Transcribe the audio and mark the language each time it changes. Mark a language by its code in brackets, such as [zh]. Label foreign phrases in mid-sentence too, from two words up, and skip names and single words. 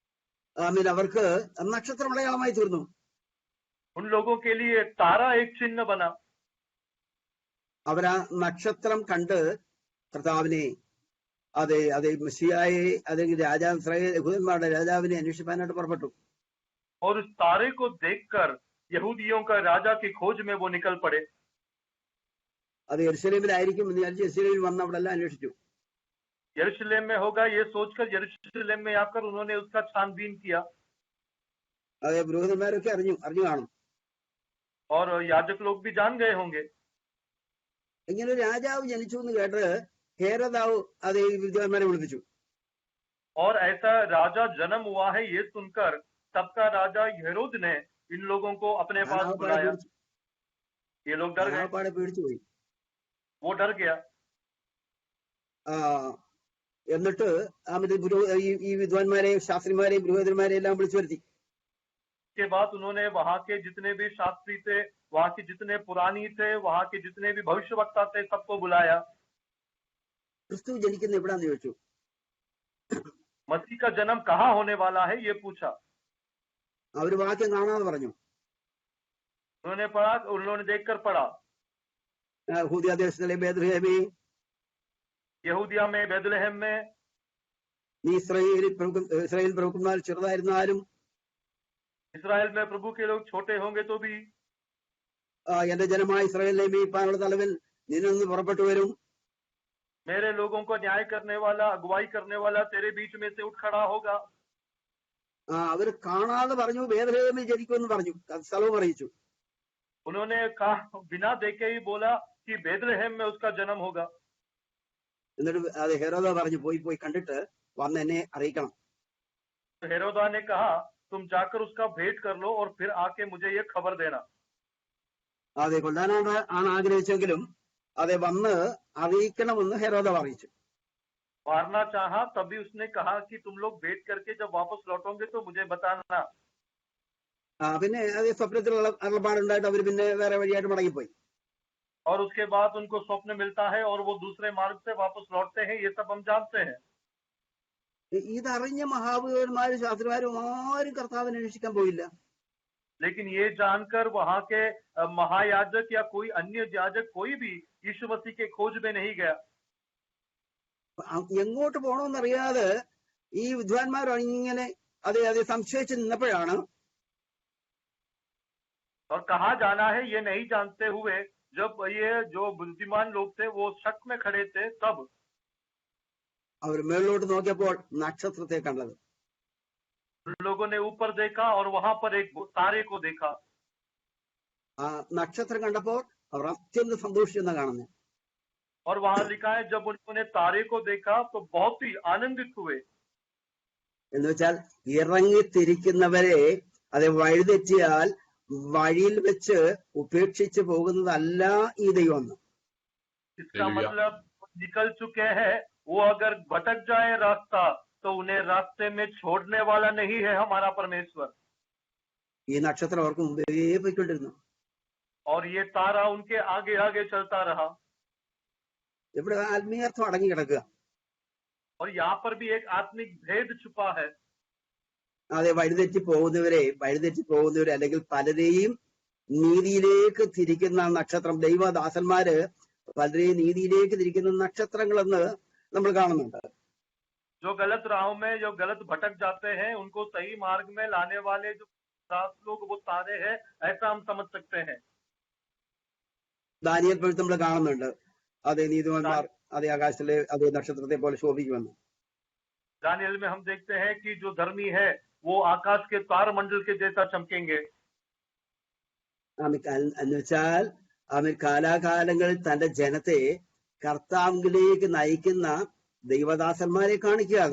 [ml] അവർക്ക് നക്ഷത്ര അടയാളമായി തീർന്നു. [hi] उन लोगों के लिए तारा एक चिन्ह बना। [ml] അവരാ നക്ഷത്രം കണ്ട് കർത്താവിനെ അതെ മെസ്സിയായെ അല്ലെങ്കിൽ രാജാവ് ഇസ്രായേൽ യഹൂദന്മാരുടെ രാജാവിനെ അന്വേഷിപ്പാനായിട്ട് പുറപ്പെട്ടു. [hi] और उस तारे को देखकर यहूदियों का राजा की खोज में वो निकल पड़े। [ml] അത് യെരുശലേമിലായിരിക്കും എന്ന് വിചാരിച്ച് യെരുശലേമിൽ വന്ന് അവിടെ എല്ലാം അന്വേഷിച്ചു. [hi] यरूशलेम में होगा ये सोचकर यरूशलेम में आकर उन्होंने उसका छानबीन किया। [ml] അതെ പുരോഹിതന്മാരൊക്കെ അറിഞ്ഞു കാണും. [hi] और याजक लोग भी जान गए होंगे। [ml] ഇങ്ങനെ ഒരു രാജാവ് ജനിച്ചു എന്ന് കേട്ട് ഹേരോദാവ് അതേ വിദ്വാൻമാരെ വിളിപ്പിച്ചു. [hi] और ऐसा राजा जन्म हुआ है ये सुनकर तब का राजा हेरोद ने इन लोगों को अपने पास बुलाया। ये लोग डर गए, [ml] പേടിച്ചു പോയി. [hi] वो डर गया। [ml] എന്നിട്ട് ഈ വിദ്വാൻമാരെയും ശാസ്ത്രിമാരെയും പുരോഹിതന്മാരെയും എല്ലാം വിളിച്ചു വരുത്തി. [hi] के बाद उन्होंने वहां के जितने भी शास्त्री थे, वहां के जितने पुरानी थे, वहां के जितने भी भविष्यवक्ता थे, सबको बुलाया। [ml] ക്രിസ്തു ജനിക്കുന്ന എവിടാന്ന് ചോദിച്ചു. [hi] मसीह का जन्म कहाँ होने वाला है ये पूछा। [ml] അവര് വാക്യം കാണാതെ പറഞ്ഞു. [hi] उन्होंने पढ़ा, उन्होंने देखकर पढ़ा, [ml] യഹൂദിയ ദേശത്തിലെ ബേത്ലഹേമേ, [hi] यहूदिया में बेथलेहम में, [ml] നീ ഇസ്രായേൽ പ്രഭുക്കന്മാർ ചെറുതായിരുന്നാലും [hi] इस्राएल में प्रभु के लोग छोटे होंगे तो भी [ml] എന്റെ ജനമായ ഇസ്രായേലിനെ മേയ്പ്പാനുള്ള തലവൻ നിന്നിൽ പുറപ്പെട്ടു വരും. [hi] मेरे लोगों को न्याय करने वाला, अगुवाई करने वाला तेरे बीच में से उठ खड़ा होगा। [ml] അവര് കാണാതെ പറഞ്ഞു ബേത്ലഹേമിൽ ജനിക്കുമെന്ന് പറഞ്ഞു, സ്ഥലവും അറിയിച്ചു. [hi] उन्होंने कहा, बिना देखे ही बोला कि बेथलेहम में उसका जन्म होगा। [ml] എന്നിട്ട് അത് ഹെരോദ പറഞ്ഞു പോയി കണ്ടിട്ട് വന്ന് എന്നെ അറിയിക്കണം. [hi] तो हेरोदा ने कहा, तुम जाकर उसका भेंट कर लो और फिर आके मुझे ये खबर देना। [ml] അതെ കൊല്ലാനാണ് ആഗ്രഹിച്ചെങ്കിലും അതെ വന്ന് അറിയിക്കണമെന്ന് ഹെരോദ അറിയിച്ചു. [hi] मारना चाहा तब भी उसने कहा कि तुम लोग भेंट करके जब वापस लौटोगे तो मुझे बताना। [ml] പിന്നെ അത് സ്വപ്നത്തിലുള്ള അരുളപ്പാടുണ്ടായിട്ട് അവര് പിന്നെ വേറെ വഴിയായിട്ട് മടങ്ങിപ്പോയി. [hi] और उसके बाद उनको स्वप्न मिलता है और वो दूसरे मार्ग से वापस लौटते हैं, ये सब हम जानते हैं। [ml] ഇതറിഞ്ഞ മഹാപുരോഹിതന്മാരും ശാസ്ത്രിമാരും ആരും കർത്താവിനെ അന്വേഷിക്കാൻ പോയില്ല. [hi] लेकिन ये जानकर वहां के महायाजक या कोई अन्य याजक कोई भी यीशु मसीह के खोज में नहीं गया। [ml] എങ്ങോട്ട് പോകണമെന്നറിയാതെ ഈ വിദ്വാൻമാർ ഇങ്ങനെ അതെ സംശയിച്ച് നിന്നപ്പോഴാണ് [hi] और कहाँ जाना है ये नहीं जानते हुए जब ये जो बुद्धिमान लोग थे वो शक में खड़े थे, तब [ml] അവർ മേളിലോട്ട് നോക്കിയപ്പോൾ നക്ഷത്രത്തെ കണ്ടത്. [hi] लोगों ने ऊपर देखा और वहां पर एक तारे को देखा। [ml] ആ നക്ഷത്രം കണ്ടപ്പോൾ അവർ അത്യന്തം സന്തോഷിച്ചെന്ന് കാണുന്നത്. [hi] और वहां लिखा है जब उन्होंने तारे को देखा तो बहुत ही आनंदित हुए। [ml] എന്ന് വെച്ചാൽ ഇറങ്ങിത്തിരിക്കുന്നവരെ അത് വഴിതെറ്റിയാൽ വഴിയിൽ വെച്ച് ഉപേക്ഷിച്ച് പോകുന്നതല്ല ഈ ദൈവം. [hi] इसका मतलब निकल चुके हैं, वो अगर भटक जाए रास्ता तो उन्हें रास्ते में छोड़ने वाला नहीं है हमारा परमेश्वर। [ml] ഈ നക്ഷത്രം അവർക്ക് മുമ്പേ പോയിക്കൊണ്ടിരുന്നു. [hi] और ये तारा उनके आगे आगे चलता रहा। [ml] ഇവിടെ ആത്മീയാർത്ഥം അടങ്ങി കിടക്കുക. [hi] और यहाँ पर भी एक आत्मिक भेद छुपा है। [ml] അതെ വഴിതെറ്റി പോകുന്നവരെ അല്ലെങ്കിൽ പലരെയും നീതിയിലേക്ക് തിരിക്കുന്ന നക്ഷത്രം, ദൈവദാസന്മാര് പലരെയും നീതിയിലേക്ക് തിരിക്കുന്ന നക്ഷത്രങ്ങളെന്ന് നമ്മൾ കാണുന്നുണ്ട്. [hi] जो गलत राहों में जो गलत भटक जाते हैं उनको सही मार्ग में लाने वाले जो दास लोग वो तारे हैं, ऐसा हम समझ सकते हैं। [ml] ദാനിയേൽ പ്രവചനം നമ്മൾ കാണുന്നുണ്ട്. അതെ നീതിമാന്മാർ അതേ ആകാശത്തിലെ അതേ നക്ഷത്രത്തെ പോലെ ശോഭിക്കുമെന്ന്. [hi] दानियल में हम देखते हैं कि जो धर्मी है वो आकाश के तारमंडल के जैसा चमकेंगे। [ml] എന്ന് വെച്ചാൽ അവൻ കാലാകാലങ്ങളിൽ തന്റെ ജനത്തെ കർത്താവിലേക്ക് നയിക്കുന്ന ദൈവദാസന്മാരെ കാണിക്കാതെ.